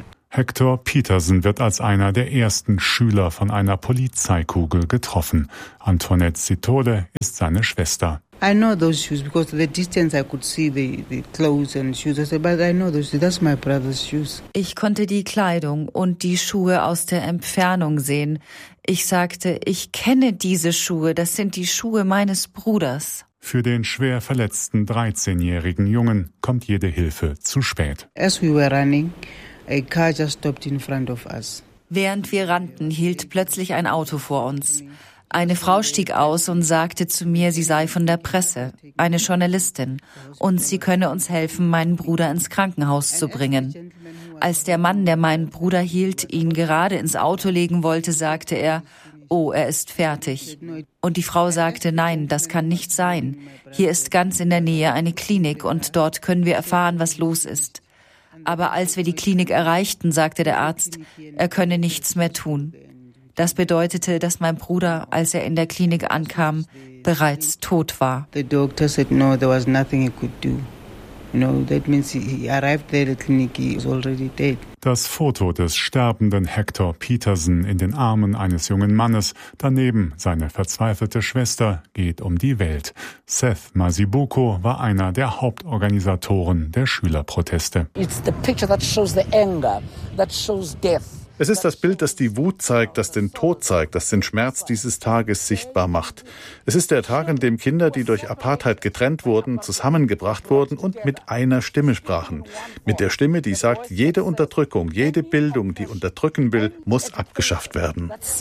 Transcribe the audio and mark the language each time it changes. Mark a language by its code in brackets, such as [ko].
[de] Hector Petersen wird als einer der ersten Schüler von einer Polizeikugel getroffen. Antoinette Sitole ist seine Schwester. [en] I know those shoes because the distance I could see the clothes and shoes. I said, but I know those, that's my brother's shoes. [de] Ich konnte die Kleidung und die Schuhe aus der Entfernung sehen. Ich sagte, ich kenne diese Schuhe, das sind die Schuhe meines Bruders. Für den schwer verletzten 13-jährigen Jungen kommt jede Hilfe zu spät. [en] As we were running, a car just stopped in front of us. [de] Während wir rannten, hielt plötzlich ein Auto vor uns. Eine Frau stieg aus und sagte zu mir, sie sei von der Presse, eine Journalistin, und sie könne uns helfen, meinen Bruder ins Krankenhaus zu bringen. Als der Mann, der meinen Bruder hielt, ihn gerade ins Auto legen wollte, sagte er, oh, er ist fertig. Und die Frau sagte, nein, das kann nicht sein. Hier ist ganz in der Nähe eine Klinik und dort können wir erfahren, was los ist. Aber als wir die Klinik erreichten, sagte der Arzt, er könne nichts mehr tun. Das bedeutete, dass mein Bruder, als er in der Klinik ankam, bereits tot war. [en] The doctor said no, there was nothing he could do. No, that means he arrived there at the clinic, he was already dead. [de] Das Foto des sterbenden Hector Petersen in den Armen eines jungen Mannes, daneben seine verzweifelte Schwester, geht um die Welt. Seth Masibuko war einer der Hauptorganisatoren der Schülerproteste. [en] It's the picture that shows the anger, that shows death. [de] Es ist das Bild, das die Wut zeigt, das den Tod zeigt, das den Schmerz dieses Tages sichtbar macht. Es ist der Tag, an dem Kinder, die durch Apartheid getrennt wurden, zusammengebracht wurden und mit einer Stimme sprachen. Mit der Stimme, die sagt, jede Unterdrückung, jede Bildung, die unterdrücken will, muss abgeschafft werden.